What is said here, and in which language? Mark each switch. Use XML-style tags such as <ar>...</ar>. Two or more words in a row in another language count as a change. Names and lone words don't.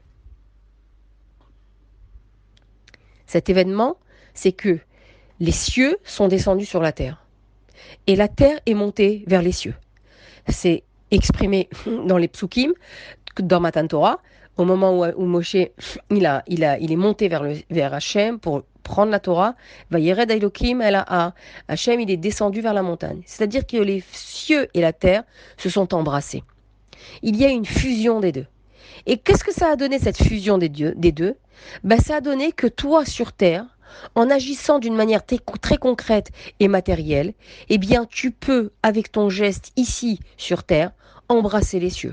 <fr>Cet événement, c'est que les cieux sont descendus sur la terre et la terre est montée vers les cieux. C'est exprimé dans les psukim, dans Matan Torah, au moment où Moshe il est monté vers Hachem pour prendre la Torah.</fr> <he>וירד אלקים אל ההר.</he> <fr>Hachem il est descendu vers la montagne. C'est-à-dire que les cieux et la terre se sont embrassés. Il y a une fusion des deux. Et qu'est-ce que ça a donné cette fusion des deux? Ça a donné que toi sur terre, en agissant d'une manière très concrète et matérielle, eh bien tu peux, avec ton geste ici sur terre, embrasser les cieux.</fr>